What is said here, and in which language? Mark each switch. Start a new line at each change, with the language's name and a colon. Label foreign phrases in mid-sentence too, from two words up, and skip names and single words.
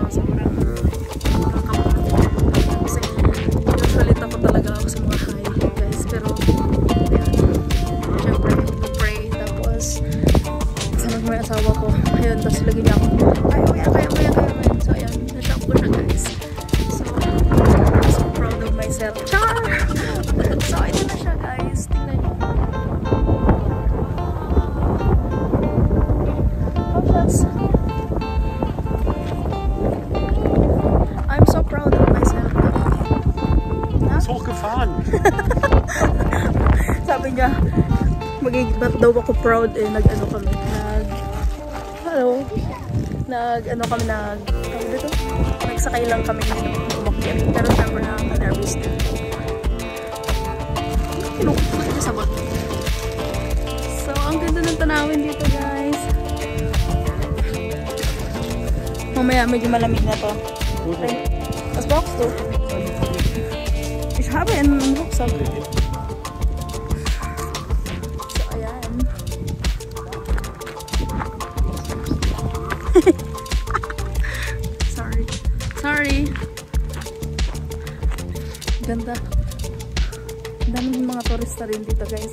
Filipino: Sobrang kasi usually takot talaga ako sa mga
English: high guys,
Filipino: pero ayan, syempre pray, tapos kasama ko may asawa ko, ayun, tapos lagi niya ako kaya mo yan, so ayan, na-shock ko siya guys,
English: so I'm so proud of myself,
Filipino: char! So ito na siya guys, tingnan niyo,
English: I'm so proud of myself.
German: Ist hochgefahren.
Filipino: Sabi niya, ba't daw ako proud eh, nag-ano kami, nagsakay lang kami umakyat, pero syempre nakaka-nervous din. Sabot. So, ang ganda ng tanawin dito guys. Mamaya medyo malamig na to.
German: Was brauchst du? Ich habe einen Rucksack.
Filipino: So, ayan. Sorry. Ganda. Ang daming mga turista rin dito guys.